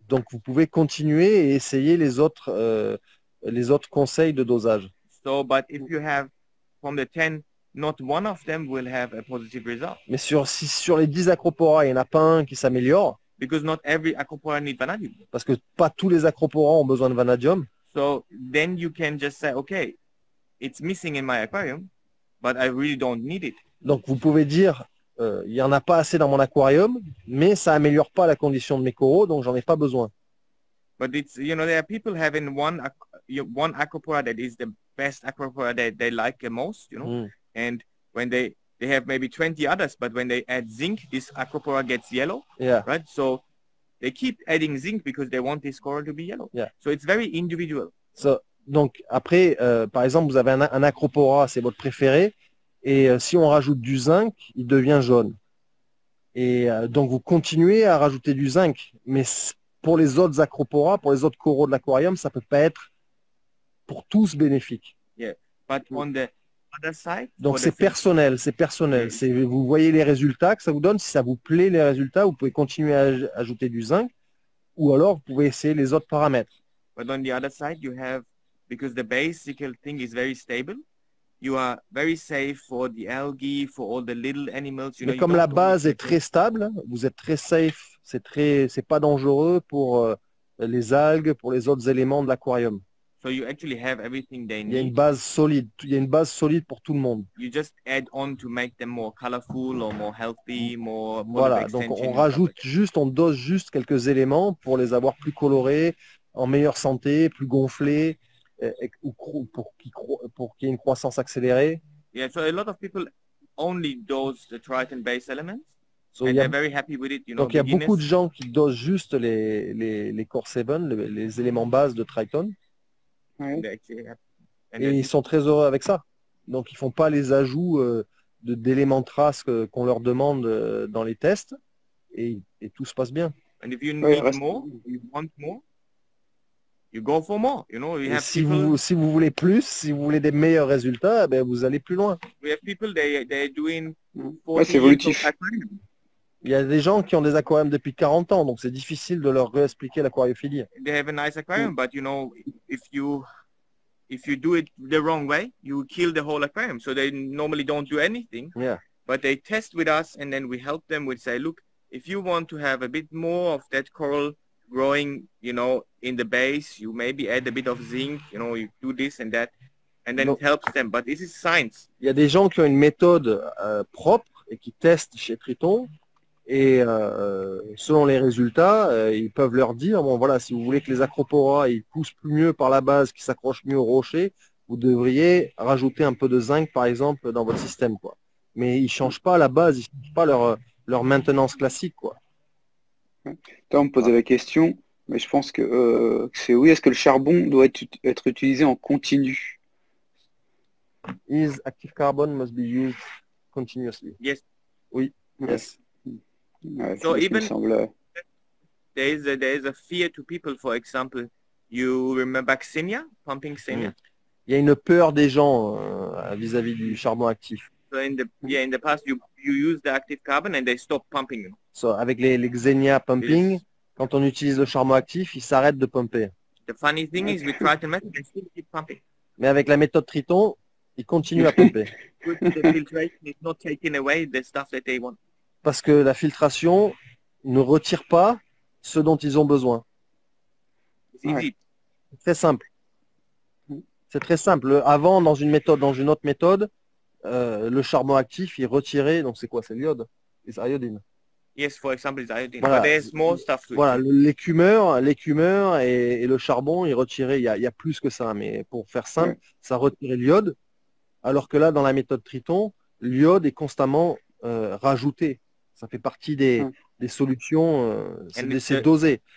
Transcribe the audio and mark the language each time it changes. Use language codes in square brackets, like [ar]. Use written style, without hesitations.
[fr] Donc vous pouvez continuer et essayer les autres conseils de dosage. [en] So, but if you have from the 10 not one of them will have a positive result. [fr] Mais sur les 10 acropora, il n'y en a pas un qui s'améliore, [en] Because not every acropora needs vanadium. [fr] parce que pas tous les acropora ont besoin de vanadium. [en] So then you can just say, okay, it's missing in my aquarium, but I really don't need it. [fr] Donc vous pouvez dire, il n'y en a pas assez dans mon aquarium, mais ça améliore pas la condition de mes coraux, donc j'en ai pas besoin. [en] But it's, you know, there are people having one acropora that is the best acropora that they like the most, you know, and when they have maybe 20 others, but when they add zinc, this acropora gets yellow, Yeah. right? So they keep adding zinc because they want this coral to be yellow. Yeah. So it's very individual. [fr] So, donc après, par exemple, vous avez un acropora, c'est votre préféré, et si on rajoute du zinc, il devient jaune. Et donc vous continuez à rajouter du zinc, mais pour les autres acropora, pour les autres coraux de l'aquarium, ça peut pas être pour tous bénéfique. [en] Yeah. But on the other side, [fr] Donc c'est personnel, c'est personnel. Vous voyez les résultats que ça vous donne. Si ça vous plaît les résultats, vous pouvez continuer à ajouter du zinc, ou alors vous pouvez essayer les autres paramètres. [en] But on the other side, you have, because the basic thing is very stable, you are very safe for the algae, for all the little animals. [fr] Mais comme la base est très stable, vous êtes très safe. C'est pas dangereux pour les algues, pour les autres éléments de l'aquarium. [en] So you actually have everything they need. [fr] Il y a une base solide. Il y a une base solide pour tout le monde. [en] You just add on to make them more colorful or more healthy, more. [fr] Voilà. Donc on rajoute juste, on dose juste quelques éléments pour les avoir plus colorés, en meilleure santé, plus gonflés, pour qu'il y ait une croissance accélérée. [en] Yeah. So a lot of people only dose the Triton base elements. So And they're very happy with it, you know, [fr] donc il y a beaucoup de gens qui dosent juste les Core 7, les éléments bases de Triton. Ouais. Et ils sont très heureux avec ça. Donc ils font pas les ajouts d'éléments traces qu'on leur demande dans les tests, et tout se passe bien. [en] And if you need more, you want more, you go for more. You know, we have [fr] si vous voulez plus, si vous voulez des meilleurs résultats, ben vous allez plus loin. [en] We have people they're doing 40 [fr] c'est évolutif. Il y a des gens qui ont des aquariums depuis 40 ans, donc c'est difficile de leur réexpliquer l'aquariophilie. [en] They have a nice aquarium, but you know, if you do it the wrong way, you kill the whole aquarium. So they normally don't do anything. Yeah. But they test with us, and then we help them with say, look, if you want to have a bit more of that coral growing, you know, in the base, you maybe add a bit of zinc, you know, you do this and that, and then it helps them. But this is science. [fr] Il y a des gens qui ont une méthode propre et qui testent chez Triton. Et selon les résultats, ils peuvent leur dire, bon voilà, si vous voulez que les acropora ils poussent plus mieux par la base, qu'ils s'accrochent mieux au rocher, vous devriez rajouter un peu de zinc par exemple dans votre système, quoi. Mais ils changent pas la base, ils changent pas leur maintenance classique, quoi. Toi, on me posait la question, mais je pense que c'est oui, est-ce que le charbon doit être utilisé en continu? [en] Is active carbon must be used continuously? Yes. [fr] Oui. [en] Yes. [fr] Ouais, [en] So even [fr] semble... [en] there is a fear to people. For example, you remember Xenia, pumping Xenia? [fr] Il y a une peur des gens vis-à-vis du charbon actif. [en] So in the past, you use the active carbon and they stop pumping. You know? [fr] So, avec les Xenia pumping, quand on utilise le charbon actif, ils s'arrêtent de pumper. [en] The funny thing is, with Triton method, they still keep pumping. [fr] Mais avec la méthode Triton, ils continuent à pumper. [en] The filtration is not taking away the stuff that they want. [fr] Parce que la filtration ne retire pas ce dont ils ont besoin. [en] Easy. [fr] C'est très simple. C'est très simple. Avant, dans une autre méthode, le charbon actif, il retirait, donc c'est quoi? C'est l'iode. C'est iodine. [en] Yes, for example, it's iodine. [fr] Voilà. [en] But there's more stuff to it. [fr] Voilà, l'écumeur et le charbon, il retirait, il y a plus que ça, mais pour faire simple, ça retirait l'iode, alors que là, dans la méthode Triton, l'iode est constamment rajouté. Ça fait partie des solutions, c'est dosé.